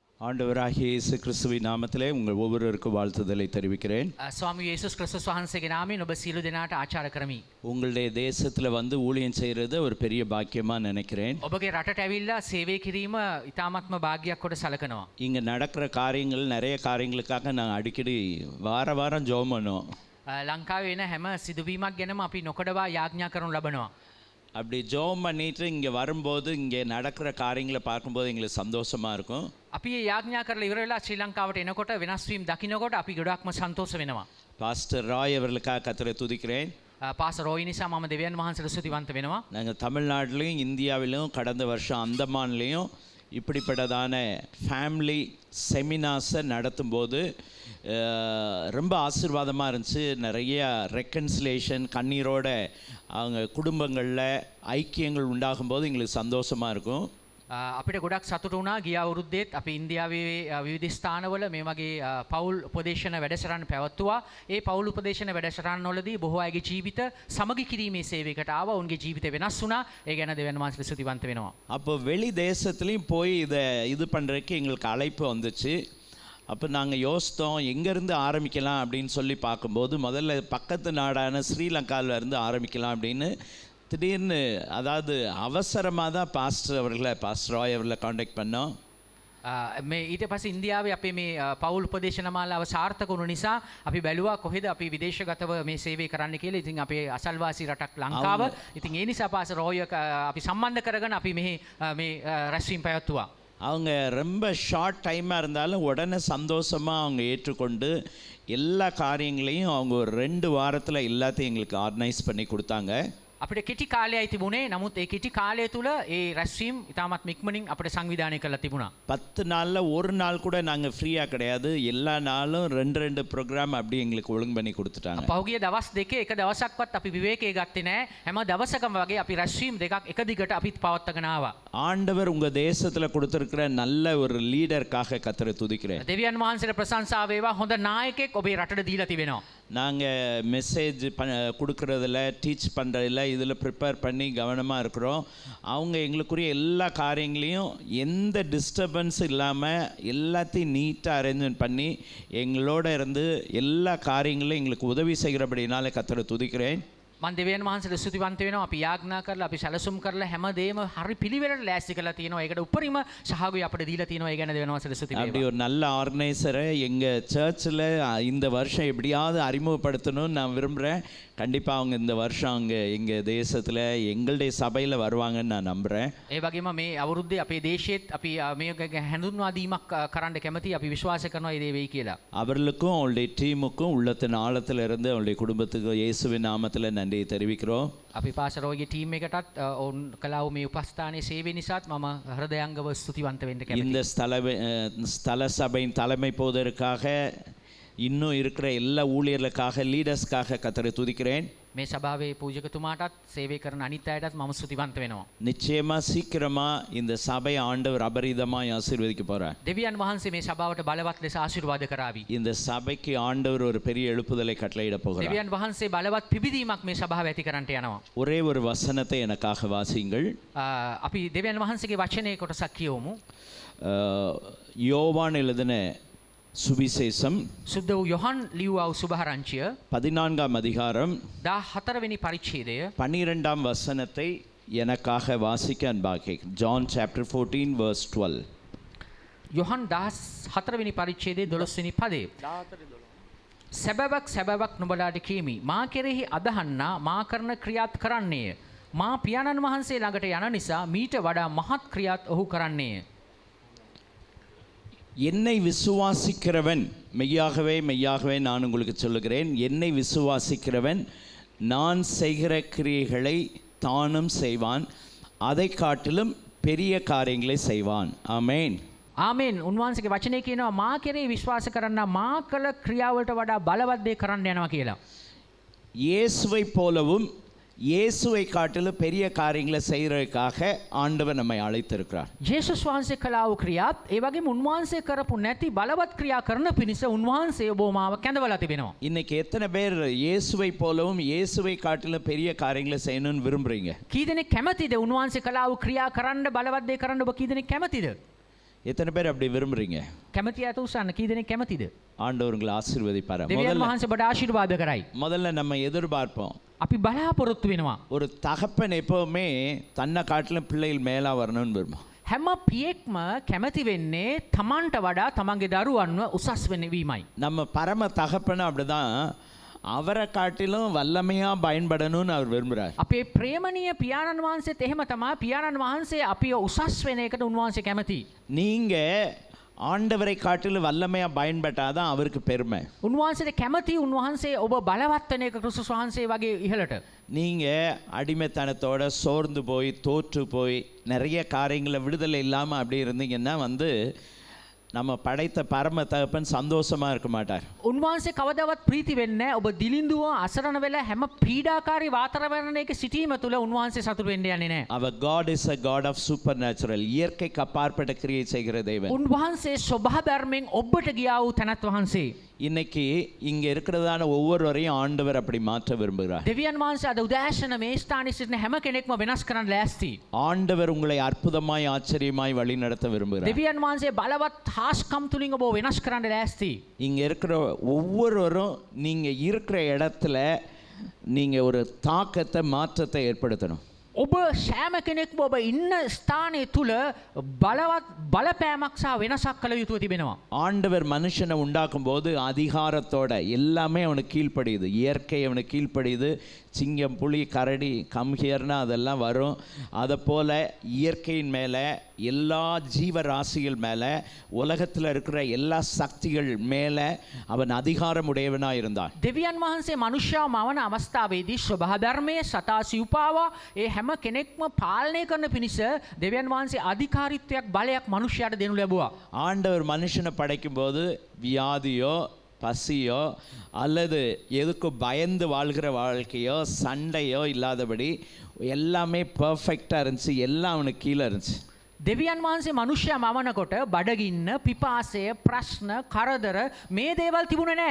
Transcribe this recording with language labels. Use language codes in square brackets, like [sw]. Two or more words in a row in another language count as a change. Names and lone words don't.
[ta] ஆண்டவராகிய இயேசு கிறிஸ்துவின் நாமத்திலே உங்கள் ஒவ்வொருவருக்கும் வாழ்த்துதலை தெரிவிக்கிறேன். [si] ස්වාමී යේසුස් ක්‍රිස්තුස් වහන්සේගේ නාමයෙන් ඔබ සියලු දෙනාට ආචාර කරමි. [ta] உங்களுடைய தேசத்தில் வந்து ஊழியம் செய்கிறது ஒரு பெரிய பாக்கியமாக நினைக்கிறேன். [si] ඔබගේ රටට ඇවිල්ලා සේවය කිරීම ඉතාමත්ම භාග්‍යයක් කොට සලකනවා. [ta] இங்கே நடக்கிற காரியங்கள் நிறைய காரியங்களுக்காக நாங்கள் அடிக்கடி வாரம் ஜெபம் பண்ணுவோம். [si] ලංකාවේ වෙන හැම සිදුවීමක් ගැනම අපි නොකඩවා යාඥා කරනු ලබනවා. [ta] அப்படி ஜெபம் பண்ணிட்டு இங்கே வரும்போது இங்கே நடக்கிற காரியங்களை பார்க்கும்போது எங்களுக்கு சந்தோஷமாக இருக்கும். [si] අපි මේ යාඥා කරලා ඉවර වෙලා ශ්‍රී ලංකාවට එනකොට වෙනස් වීම දකින්නකොට අපි ගොඩක්ම සන්තෝෂ වෙනවා. [ta] பாஸ்டர் ராய் அவர்களுக்காக கர்த்தரை துதிக்கிறேன். [si] පාස රෝයි නිසා මම දෙවියන් වහන්සේට ස්තුතිවන්ත වෙනවා. [ta] நாங்கள் தமிழ்நாட்டிலையும் இந்தியாவிலும் கடந்த வருஷம் அந்தமான்லேயும் இப்படிப்பட்டதான [en] family seminars [ta] நடத்தும்போது ரொம்ப ஆசீர்வாதமாக இருந்துச்சு. நிறைய ரெக்கன்சிலேஷன் கண்ணீரோட அவங்க குடும்பங்களில் ஐக்கியங்கள் உண்டாகும்போது எங்களுக்கு சந்தோஷமாக இருக்கும். [si] අපිට ගොඩක් සතුටු වුණා ගිය අවුරුද්දේත් අපි ඉන්දියාවේ විවිධ ස්ථානවල මේ වගේ පවුල් උපදේශන වැඩසටහන් පැවැත්තුවා. ඒ පවුල් උපදේශන වැඩසටහන්වලදී බොහෝ අයගේ ජීවිත සමගි කිරීමේ සේවයකට ආවා. උන්ගේ ජීවිත වෙනස් වුණා. ඒ ගැන දෙවියන් වහන්සේට ස්තුතිවන්ත වෙනවා. [ta] அப்போ வெளி தேசத்துலேயும் போய் இது பண்ணுறதுக்கு எங்களுக்கு அழைப்பு வந்துச்சு. அப்போ நாங்கள் யோசித்தோம் எங்கேருந்து ஆரம்பிக்கலாம் அப்படின்னு சொல்லி பார்க்கும்போது முதல்ல பக்கத்து நாடான ஸ்ரீலங்காவில் இருந்து ஆரம்பிக்கலாம் அப்படின்னு திடீர்னு, அதாவது அவசரமாக தான் பாஸ்டர் ராய் அவர்களை காண்டாக்ட் பண்ணோம். [si] මේ ඊට පස්සේ ඉන්දියාවේ අපේ මේ පවුල් උපදේශන මාලාව සාර්ථක වුණු නිසා අපි බැලුවා කොහෙද අපි විදේශගතව මේ සේවය කරන්න කියලා. ඉතින් අපේ අසල්වාසී රටක් ලංකාව. ඉතින් ඒ නිසා පාස රෝය අපි සම්බන්ධ කරගෙන අපි මේ රැස්වීම පැවැත්තුවා. [ta] அவங்க ரொம்ப [en] short time [ta] இருந்தாலும் உடனே சந்தோஷமாக அவங்க ஏற்றுக்கொண்டு எல்லா காரியங்களையும் அவங்க ஒரு 2 வாரத்தில் எல்லாத்தையும் எங்களுக்கு ஆர்கனைஸ் பண்ணி கொடுத்தாங்க. [si] අපිට කෙටි කාලයයි තිබුණේ. නමුත් ඒ කෙටි කාලය තුල ඒ රැස්වීම ඉතාමත් ඉක්මනින් අපිට සංවිධානය කරලා තිබුණා. [ta] 10 நாளில் ஒரு நாள் கூட நாங்கள் ஃப்ரீயாக கிடையாது. எல்லா நாளும் 2 ப்ரோக்ராம் அப்படி எங்களுக்கு ஒழுங்கு பண்ணி கொடுத்துட்டாங்க. [si] පහුගිය දවස් දෙකේ එක දවසක්වත් අපි විවේකයේ ගත්තේ නැහැ. හැම දවසකම වගේ අපි රැස්වීම දෙකක් එක දිගට අපිත් පවත්වාගෙන ආවා. [ta] ஆண்டவர் உங்கள் தேசத்தில் கொடுத்துருக்கிற நல்ல ஒரு லீடருக்காக கர்த்தரை துதிக்கிறேன். [si] දෙවියන් වහන්සේට ප්‍රශංසා වේවා. හොඳ නායකයෙක් ඔබේ රටට දීලා තිබෙනවා. [ta] நாங்கள் மெசேஜ் கொடுக்குறதில் டீச் பண்ணுறதில் இதில் ப்ரிப்பேர் பண்ணி கவனமாக இருக்கிறோம். அவங்க எங்களுக்குரிய எல்லா காரியங்களையும் எந்த டிஸ்டர்பன்ஸ் இல்லாமல் எல்லாத்தையும் [en] neat arrangement [ta] பண்ணி எங்களோட இருந்து எல்லா காரியங்களையும் எங்களுக்கு உதவி செய்கிறபடினால கர்த்தரை துதிக்கிறேன். [si] මන් දෙවියන් වහන්සේට ස්තුතිවන්ත වෙනවා. අපි යාඥා කරලා අපි සැලසුම් කරලා හැමදේම හරි පිළිවෙලට ලෑස්ති කරලා තියෙනවා. ඒකට උපරිම සහාගය අපිට දීලා තියෙනවා. ඒ ගැන දෙවියන් වහන්සේට ස්තුති [ta] அப்படி [si] වේවා. [ta] ஒரு நல்ல ஆர்கனைசரை எங்கள் சர்ச்சில் இந்த வருஷம் எப்படியாவது அறிமுகப்படுத்தணும்னு நான் விரும்புகிறேன். கண்டிப்பாக அவங்க இந்த வருஷம் அவங்க எங்கள் தேசத்தில் எங்களுடைய சபையில் வருவாங்கன்னு நான் நம்புகிறேன். [si] ඒ වගේම මේ අවුරුද්දේ අපේ දේශයේත් අපි මේ හැඳුන්වා දීමක් කරන්න කැමතියි. අපි විශ්වාස කරනවා ඒ දේ වෙයි කියලා. [ta] அவர்களுக்கும் அவங்களுடைய டீமுக்கும் உள்ளத்தின் ஆழத்தில் இருந்து அவங்களுடைய குடும்பத்துக்கு இயேசுவின் நாமத்தில் நன்றியை தெரிவிக்கிறோம். [si] අපි පාසරෝගේ ටීම් එකටත් ඔවුන් කලාව මේ උපස්ථානයේ සේවය නිසාත් මම හෘදයාංගව ස්තුතිවන්ත වෙන්න [ta] இந்த [si] කැමතියි. [ta] ஸ்தல சபையின் தலைமை போவதற்காக இன்னும் இருக்கிற எல்லா ஊழியர்களுக்காக லீடர்ஸ்க்காக கர்த்தரை துதிக்கிறேன். [si] මේ සභාවේ පූජකතුමාටත් සේවය කරන අනිත් අයටත් මම ස්තුතිවන්ත වෙනවා. [ta] நிச்சயமாக சீக்கிரமாக இந்த சபை ஆண்டவர் அபரிதமாக ஆசீர்வதிக்க போகிறார். [si] දෙවියන් වහන්සේ මේ සභාවට බලවත් ලෙස ආශිර්වාද කරાવી. [ta] இந்த சபைக்கு ஆண்டவர் ஒரு பெரிய எழுப்புதலை கட்டளையிட போகிறார். [si] දෙවියන් වහන්සේ බලවත් පිබිදීමක් මේ සභාව ඇති කරන්නට යනවා. [ta] ஒரே ஒரு வசனத்தை எனக்காக வாசியுங்கள். [si] අපි දෙවියන් වහන්සේගේ වචනයේ කොටසක් කියවමු. [ta] யோவான் எழுதின சுவிசேஷம் [si] සුද්ධ වූ යොහන් ලියුවා වූ සුභාරංචිය [ta] 14ஆம் அதிகாரம் [si] 14 වෙනි පරිච්ඡේදය [ta] 12ஆம் வசனத்தை எனக்காக வாசிக்க அன்பாக. [en] John chapter 14 verse 12. [si] යොහන් 14 වෙනි පරිච්ඡේදයේ 12 වෙනි පදය. සැබෑවක් සැබෑවක් නුඹලාට කීමි. මා කෙරෙහි අදහන්නා මා කරන ක්‍රියාත් කරන්නේය. මා පියාණන් වහන්සේ ළඟට යන නිසා මීට වඩා මහත් ක්‍රියාත් ඔහු කරන්නේය. [ta] என்னை விசுவாசிக்கிறவன் மெய்யாகவே மெய்யாகவே நான் உங்களுக்கு சொல்லுகிறேன், என்னை விசுவாசிக்கிறவன் நான் செய்கிற கிரியைகளை தானும் செய்வான், அதை காட்டிலும் பெரிய காரியங்களை செய்வான். ஆமென். [si] ආමෙන්. උන්වහන්සේගේ වචනේ කියනවා මා කෙරෙහි විශ්වාස කරන්න මා කළ ක්‍රියාවලට වඩා බලවත් දේ කරන්න යනවා කියලා. [ta] இயேசுவை போலவும் இயேசுவை காட்டிலும் பெரிய காரியங்களை செய்கிறதுக்காக ஆண்டவர் நம்மை அழைத்திருக்கிறார். [si] යේසුස් වහන්සේ කළා වූ ක්‍රියාත් ඒ වගේම උන්වහන්සේ කරපු නැති බලවත් ක්‍රියා කරන පිණිස උන්වහන්සේ ඔබ මාව කැඳවලා තිබෙනවා. [ta] இன்னைக்கு எத்தனை பேர் இயேசுவை போலவும் இயேசுவை காட்டிலும் பெரிய காரியங்களை செய்யணும்னு விரும்புறீங்க? [si] කී දෙනෙක් කැමතිද උන්වහන්සේ කළා වූ ක්‍රියා කරන්න බලවත් දේ කරන්න ඔබ කී දෙනෙක් කැමතිද? [ta] எத்தனை பேர் அப்படி விரும்புறீங்க? [si] කැමති ඇත උසන්න කී දෙනෙක් කැමතිද? [ta] ஆண்டவர் உங்களை ஆசீர்வதிப்பார். [si] දෙවියන් වහන්සේ ඔබට ආශිර්වාද කරයි. [ta] முதல்ல நம்ம எதிர்பார்ப்போம். [si] අපි බලාපොරොත්තු වෙනවා. [ta] ஒரு தகப்பன் எப்பவுமே தன்னை காட்டிலும் பிள்ளைகள் மேலா வரணும்னு விரும்பும். [si] හැම පියෙක්ම කැමති වෙන්නේ තමන්ට වඩා තමන්ගේ දරුවන්ව උසස් වීමයි. [ta] நம்ம பரம தகப்பன் அப்படிதான், அவரை காட்டிலும் வல்லமையா பயன்படணும்னு அவர் விரும்புகிறார். [si] අපේ ප්‍රේමණීය පියාණන් වහන්සේත් එහෙම තමයි. පියාණන් වහන්සේ අපිව උසස් වෙන එකට උන්වහන්සේ කැමති. [ta] நீங்க ஆண்டவரை காட்டிலும் வல்லமையா பயன்பட்டாதான் அவருக்கு பெருமை. [si] උන්වහන්සේට කැමති උන්වහන්සේ ඔබ බලවත් වෙන එක ක්‍රිස්තුස් වහන්සේ වගේ ඉහළට. [ta] நீங்க அடிமைத்தனத்தோட சோர்ந்து போய் தோற்று போய் நிறைய காரியங்களை விடுதலை இல்லாமல் அப்படி இருந்தீங்கன்னா நம்ம படைத்த பரம தகப்பன் சந்தோஷமா இருக்க மாட்டார். [si] උන්වහන්සේ කවදාවත් ප්‍රීති වෙන්නේ නැහැ. ඔබ දිලිඳුව අසරණ වෙලා හැම පීඩාකාරී වාතාවරණයක සිටීම තුළ උන්වහන්සේ සතුටු වෙන්න යන්නේ නැහැ. [en] Our God is a God of supernatural. [ta] இயற்கைக்கு அப்பாற்பட்ட கிரியை செய்கிற தேவன். [si] උන්වහන්සේ ස්වභාව ධර්මයෙන් ඔබට ගියා වූ තැනත් වහන්සේ. [ta] இன்னைக்கு இங்க இருக்கிறதான ஒவ்வொருவரையும் ஆண்டவர் அப்படி மாற்ற விரும்புகிறார். [si] දෙවියන් වහන්සේ අද උදෑසන මේ ස්ථානයේ සිටින හැම කෙනෙක්ම වෙනස් කරන්න ලෑස්ති. [ta] ஆண்டவர் உங்களை அற்புதமாய் ஆச்சரியமாய் வழி நடத்த விரும்புகிறார். [si] දෙවියන් වහන්සේ බලවත් හාස්කම් තුලින් ඔබ වෙනස් කරන්න ලෑස්ති. [ta] இங்க இருக்கிற ஒவ்வொருவரும் நீங்க இருக்கிற இடத்துல நீங்க ஒரு தாக்கத்தை மாற்றத்தை ஏற்படுத்தணும். [si] ඔබ සෑම කෙනෙක්ම ඔබ ඉන්න ස්ථානය තුල බලවත් බලපෑමක් සහ වෙනසක් කළ යුතුව තිබෙනවා. [ta] ஆண்டவர் மனுஷனை உண்டாக்கும் போது அதிகாரத்தோட எல்லாமே அவனுக்கு கீழ்ப்படியுது. இயற்கை அவனுக்கு கீழ்ப்படியுது. சிங்கம் புலி கரடி கம்ஹியர்னா அதெல்லாம் வரும். அதை போல இயற்கையின் மேலே எல்லா ஜீவராசிகள் மேலே உலகத்தில் இருக்கிற எல்லா சக்திகள் மேலே அவன் அதிகாரம் உடையவனாக இருந்தான். [si] දෙවියන් වහන්සේ මනුෂ්‍යව මවන අවස්ථාවේදී ස්වභාව ධර්මයේ සතා සිව්පාවා ඒ හැම කෙනෙක්ම පාලනය කරන පිණිස දෙවියන් වහන්සේ අධිකාරීත්වයක් බලයක් මනුෂ්‍යයාට දෙනු ලැබුවා. [ta] ஆண்டவர் மனுஷனை படைக்கும் போது வியாதியோ பசியோ அல்லது எதுக்கு பயந்து வாழ்கிற வாழ்க்கையோ சண்டையோ இல்லாதபடி எல்லாமே பர்ஃபெக்டாக இருந்துச்சு. எல்லாம் அவனுக்கு கீழே இருந்துச்சு. [si] දෙවියන් වහන්සේ මනුෂ්‍යයා මවනකොට බඩගින්න, පිපාසය, ප්‍රශ්න, කරදර මේ දේවල් තිබුණේ නැහැ.